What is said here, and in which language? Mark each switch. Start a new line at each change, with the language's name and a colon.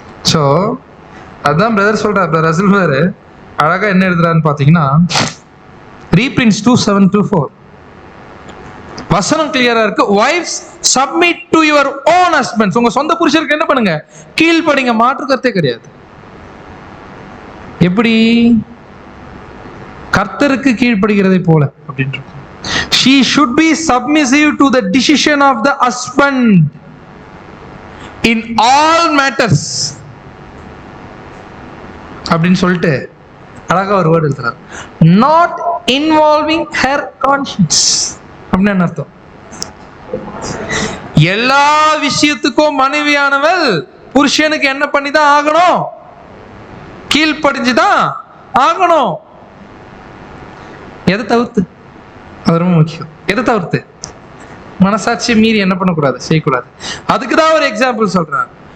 Tamil: So அதான் brother சொல்றார். Brother Russell வேறு அழகா என்ன எழுதுறான்னு பார்த்தீங்கன்னா ரீப்ரின்ஸ் 2:7-4 வசனம் கிளியரா இருக்கு.
English: Wives submit to your own husbands.
Tamil: உங்க சொந்த புருஷருக்கு என்ன பண்ணுங்க? கீழ்ப்படிங்க. மாற்று கருத்தே கிடையாது. எப்படி? கர்த்தருக்கு கீழ்ப்படுகிறதை போல அப்படின்ற.
English: She should be submissive to the decision of the husband in all matters
Tamil: அப்படின்னு சொல்லிட்டு அழகா ஒரு வேர்டு எழுதுறாரு.
English: Not involving her conscience
Tamil: அப்படின்னு என்ன அர்த்தம்? எல்லா விஷயத்துக்கும் மனைவியானவள் புருஷனுக்கு என்ன பண்ணிதான் ஆகணும்? கீழ்ப்படிஞ்சுதான் ஆகணும். எதை தவிர்த்து? அது ரொம்ப முக்கியம். எதை தவிர்த்து? மனசாட்சியை மீறி என்ன பண்ணக்கூடாது? செய்யக்கூடாது. அதுக்குதான் ஒரு எக்ஸாம்பிள் சொல்றாங்க.